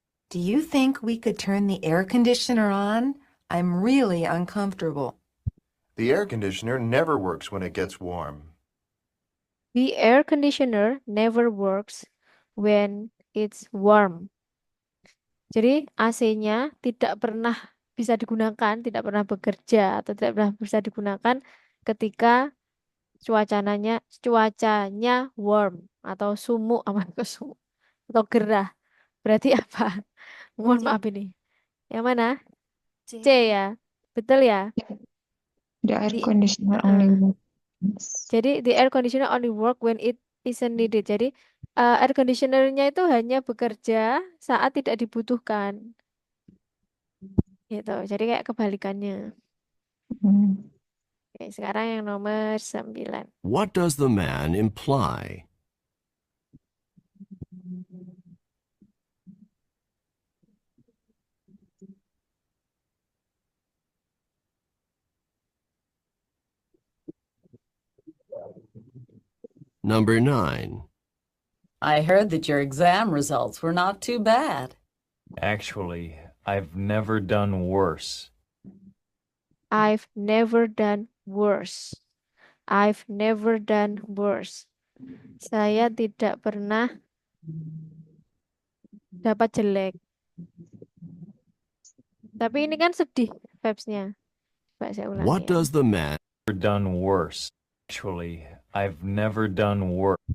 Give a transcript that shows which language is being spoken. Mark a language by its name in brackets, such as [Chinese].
[English] Do you think we could turn the air conditioner on? I'm really uncomfortable. The air conditioner never works when it gets warm. The air conditioner never works when it's warm. [Indonesian] Jadi AC-nya tidak pernah bisa digunakan, tidak pernah bekerja atau tidak pernah bisa digunakan ketika cuacanya warm atau sumuk apa sumuk atau gerah. Berarti apa? Mohon maaf ini. Yang mana? C ya. Betul ya? [English] The air [Indonesian] Di [English] conditioner only works. Jadi the air conditioner only work when it isn't needed. [Indonesian] Jadi air conditioner-nya itu hanya bekerja saat tidak dibutuhkan. Gitu. Jadi kayak kebalikannya. Oke, sekarang yang nomor 9. [English] What does the man imply? Number 9. I heard that your exam results were not too bad. Actually, I've never done worse. I've never done worse. I've never done worse. [Indonesian] Saya tidak pernah dapat jelek. Tapi ini kan sedih vibes-nya. Coba saya ulangi [English] What [Indonesian] ya. [English] does the man Done worse. Actually, I've never done worse.